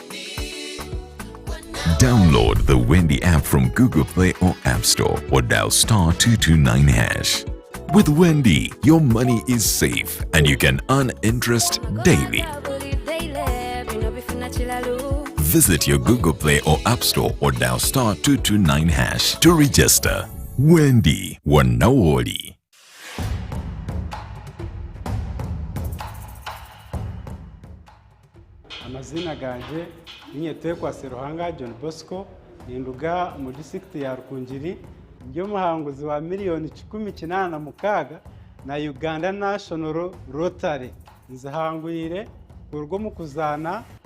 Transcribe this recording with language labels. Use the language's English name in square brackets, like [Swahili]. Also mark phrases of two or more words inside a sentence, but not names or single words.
[English] Download the Wendy app from Google Play or App Store or dial *229#. With Wendy, your money is safe and you can earn interest daily. Visit your Google Play or App Store or dial *229# to register. Wendy Wanawoli. [Nyankole] Amazina ganje ninyetekwa Seruhanga John Bosco ninduga mu district ya Rukungiri byo muhanguzi wa miliyoni 18 na Uganda National Rotary nzahangwire urwo mu kuzana